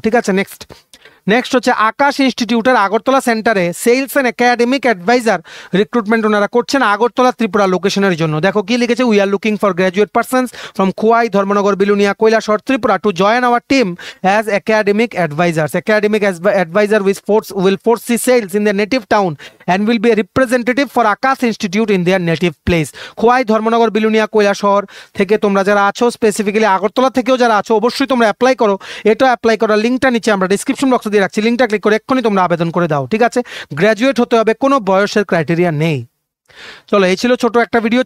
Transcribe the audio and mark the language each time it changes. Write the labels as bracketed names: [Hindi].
[Bangla] ঠিক আছে, নেক্সট হচ্ছে আকাশ ইনস্টিটিউটের আগরতলা সেন্টারে sales and academic adviser recruitment ওনারা করছেন আগরতলা ত্রিপুরা লোকেশনের জন্য। দেখো কি লিখেছে, [English] We are looking for graduate persons from Khowai, Dharmanagar, Belonia, Kailashahar, Tripura to join our team as academic advisors. Academic advisor will foresee sales in their native town and will be a representative for Akash Institute in their native place. [Bangla] Khowai, Dharmanagar, Belonia, Kailashahar থেকে তোমরা যারা আছো, specifically Agartala থেকেও যারা আছো, অবশ্যই তোমরা apply করো। এটা অ্যাপ্লাই করার লিঙ্কটা নিচে আমরা ডিসক্রিপশন বক্সে দিয়ে রাখছি, লিঙ্কটা ক্লিক করে এক্ষুনি তোমরা আবেদন করে দাও। ঠিক আছে, গ্র্যাজুয়েট হতে হবে, কোনো বয়সের ক্রাইটেরিয়া নেই। চলো, এই ছিল ছোট একটা ভিডিও।